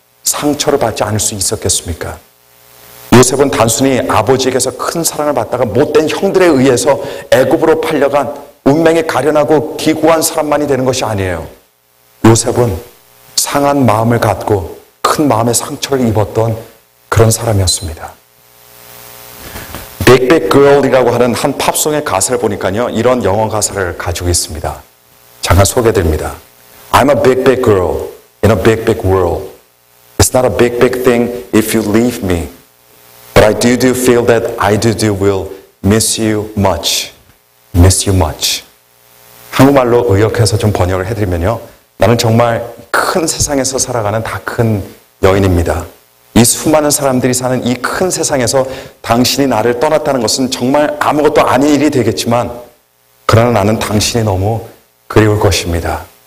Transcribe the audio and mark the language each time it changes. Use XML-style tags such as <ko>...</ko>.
<ko>상처를 받지 않을 수 있었겠습니까? 요셉은 단순히 아버지에게서 큰 사랑을 받다가 못된 형들에 의해서 애굽으로 팔려간 운명에 가련하고 기구한 사람만이 되는 것이 아니에요. 요셉은 상한 마음을 갖고 큰 마음의 상처를 입었던 그런 사람이었습니다. Big Big Girl이라고 하는 한 팝송의 가사를 보니까요, 이런 영어 가사를 가지고 있습니다. 잠깐 소개드립니다.</ko> <en>I'm a big big girl in a big big world. It's not a big big thing if you leave me. But I do feel that I do will miss you much. Miss you much.</en> <ko>한국말로 의역해서 좀 번역을 해드리면요, 나는 정말 큰 세상에서 살아가는 다 큰 여인입니다. 이 수많은 사람들이 사는 이 큰 세상에서 당신이 나를 떠났다는 것은 정말 아무것도 아닌 일이 되겠지만, 그러나 나는 당신이 너무 그리울 것입니다.</ko>